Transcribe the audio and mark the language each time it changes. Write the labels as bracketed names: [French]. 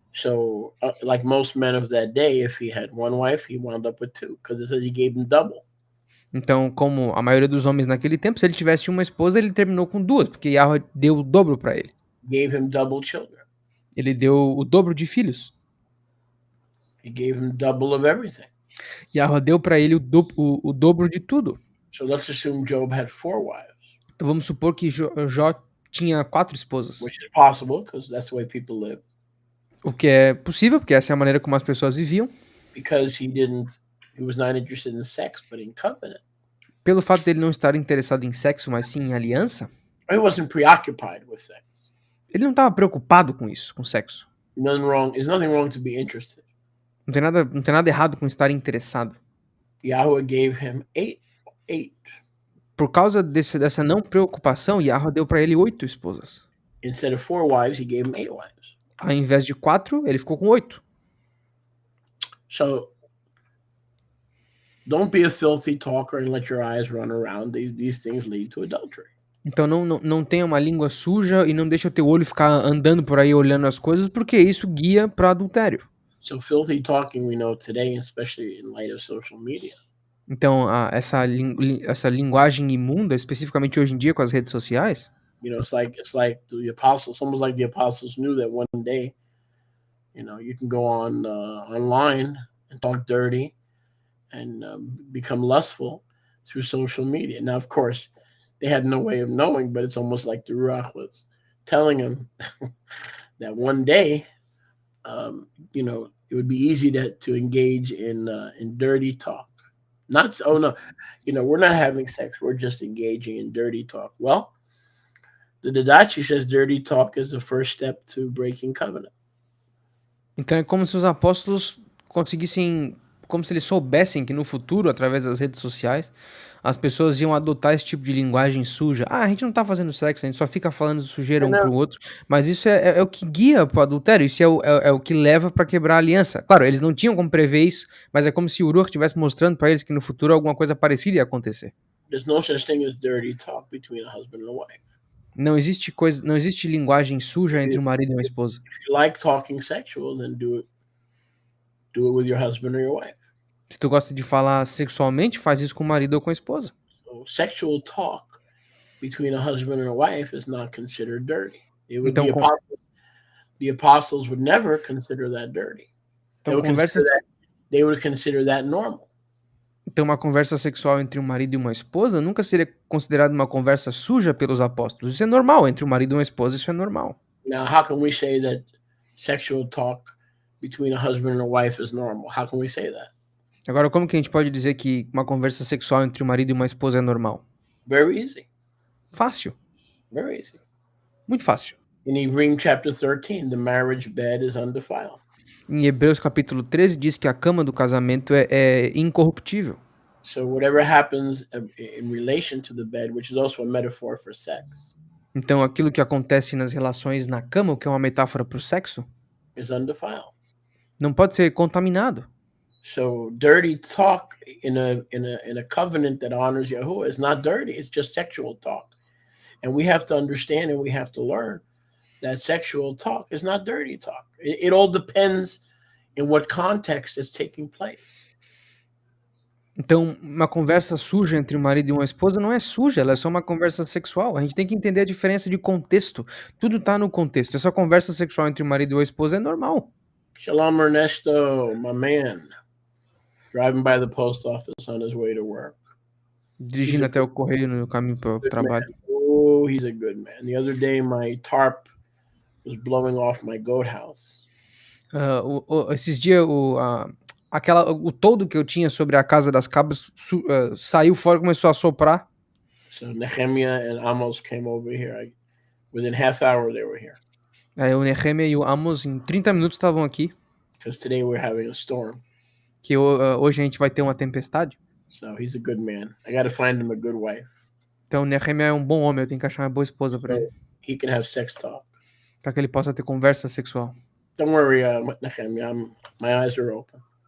[English] So, like most men of that day, if he had one wife, he wound up with two, because it says he gave him double. [Portuguese] Então, como a maioria dos homens naquele tempo, se ele tivesse uma esposa, ele terminou com 2, porque Yahweh deu o dobro para ele. [English] Gave him double children. [Portuguese] Ele deu o dobro de filhos. [English] He gave him double of everything. [Portuguese] Yahweh deu para ele o dobro de tudo. [English] So let's assume Job had 4 wives, [Portuguese] Então vamos supor que Jó tinha 4 esposas. [English] which is possible because that's the way people live. [Portuguese] O que é possível, porque essa é a maneira como as pessoas viviam. [English] Because he was not interested in sex, but in covenant. [Portuguese] Pelo fato dele não estar interessado em sexo, mas sim em aliança, [English] He wasn't preoccupied with sex. [Portuguese] ele não estava preocupado com isso, com sexo. [English] There's nothing wrong to be interested. [Portuguese] Não tem nada errado com estar interessado. [English] Yahweh gave him eight. [Portuguese] Por causa dessa não preocupação, Yahweh deu para ele 8 esposas. [English] Instead of 4 wives, he gave him 8 wives. [Portuguese] Ao invés de 4, ele ficou com 8. [English] So don't be a filthy talker and let your eyes run around. These things lead to adultery. [Portuguese] Então não tenha uma língua suja e não deixe o teu olho ficar andando por aí olhando as coisas, porque isso guia para adultério. [English] So filthy talking we know today, especially in light of social media. [Portuguese] Então essa linguagem imunda, especificamente hoje em dia com as redes sociais, [English] It's like the apostles. Almost like the apostles knew that one day, you can go on online and talk dirty and become lustful through social media. Now, of course, they had no way of knowing, but it's almost like the Ruach was telling them that one day, it would be easy to engage in dirty talk. We're not having sex. We're just engaging in dirty talk. Well, the Didache says dirty talk is the first step to breaking covenant. [Portuguese] Então é como se os apóstolos conseguissem, como se eles soubessem que no futuro, através das redes sociais, as pessoas iam adotar esse tipo de linguagem suja. A gente não tá fazendo sexo, a gente só fica falando sujeira um pro outro. Mas isso é o que guia pro adultério, isso é o que leva pra quebrar a aliança. Claro, eles não tinham como prever isso, mas é como se o Uruk estivesse mostrando pra eles que no futuro alguma coisa parecida ia acontecer. [English] There's no such thing as dirty talk between a husband and a wife. [Portuguese] Não existe linguagem suja entre um marido e uma esposa. [English] If you like talking sexual, then do it with your husband or your wife. [Portuguese] Se tu gosta de falar sexualmente, faz isso com o marido ou com a esposa. [English] So sexual talk between a husband and a wife is not considered dirty. [Portuguese] Então, [English] the apostles would never consider that dirty. [Portuguese] Então, [English] they would consider that normal. [Portuguese] Então, uma conversa sexual entre um marido e uma esposa nunca seria considerada uma conversa suja pelos apóstolos. Isso é normal, entre um marido e uma esposa, isso é normal. [English] Now, how can we say that sexual talk between a husband and a wife is normal? How can we say that? [Portuguese] Agora, como que a gente pode dizer que uma conversa sexual entre um marido e uma esposa é normal? [English] Very easy. [Portuguese] Fácil. [English] Very easy. [Portuguese] Muito fácil. [English] In Hebrews chapter 13, the marriage bed is undefiled. [Portuguese] Em Hebreus capítulo 13 diz que a cama do casamento é incorruptível. [English] So whatever happens in relation to the bed, which is also a metaphor for sex. [Portuguese] Então aquilo que acontece nas relações na cama, o que é uma metáfora para o sexo, [English] is undefiled. [Portuguese] Não pode ser contaminado. [English] So dirty talk in a covenant that honors Yahuwah is not dirty. It's just sexual talk. And we have to understand and we have to learn that sexual talk is not dirty talk. It all depends in what context it's taking place. [Portuguese] Então, uma conversa suja entre um marido e uma esposa não é suja, ela é só uma conversa sexual. A gente tem que entender a diferença de contexto. Tudo tá no contexto. Essa conversa sexual entre o marido e a esposa é normal. [English] Shalom, Ernesto, my man. Driving by the post office on his way to work. [Portuguese] Dirigindo até o correio no caminho para o trabalho. [English] Man. Oh, he's a good man. The other day, my tarp was blowing off my goat house. [Portuguese] Esses dias, o toldo que eu tinha sobre a casa das cabras saiu fora e começou a soprar. [English] So Nehemiah and Amos came over here. Within half hour, they were here. [Portuguese] Aí o Nehemiah e o Amos em 30 minutos estavam aqui. [English] Because today we're having a storm. [Portuguese] Que hoje a gente vai ter uma tempestade. [English] So he's a good man. I got to find him a good wife. [Portuguese] Então o Nehemiah é um bom homem, eu tenho que achar uma boa esposa para ele. [English] He can have sex talk. [Portuguese] para que ele possa ter conversa sexual. [English] Don't worry, Nehemiah, my eyes are open.